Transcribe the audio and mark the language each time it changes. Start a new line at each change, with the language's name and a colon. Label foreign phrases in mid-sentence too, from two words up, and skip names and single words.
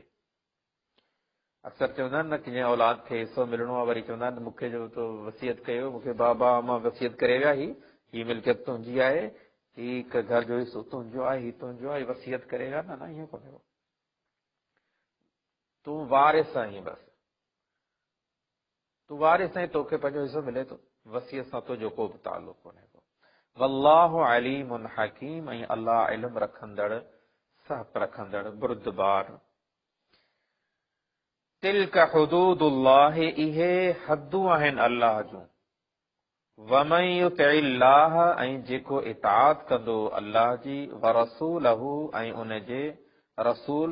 Sindhi: अक्सर चवंदा आहिनि न कि जंहिं औलाद खे हिसो मिलणो आहे, वरी चवंदा आहिनि मूंखे जो तो वसियत कयो, मूंखे बाबा मां वसियत करे विया, ही मिल्कियत तुंहिंजी आहे, ही हिकु घर जो हिसो तुंहिंजो आहे, ही तुंहिंजो आहे, वसियत करे विया। न ईअं कोन्हे, तूं वारिस आहीं, बसि तूं वारिस आहीं, तोखे पंहिंजो हिसो मिले थो, वसियत सां तुंहिंजो को बि ताल्लुक़ कोन्हे को।
Arabic: والله عليم حكيم,
Sindhi: ऐं अल्लाह इल्म रखंदड़, सहप रखंदड़, बुर्दबार।
Arabic: تلك حدود الله,
Sindhi: इहे हदूं आहिनि अल्लाह जूं।
Arabic: ومن يطع الله,
Sindhi: ऐं जेको इताअत कंदो अल्लाह जी, वरसूलहू, ऐं उन जे रसूल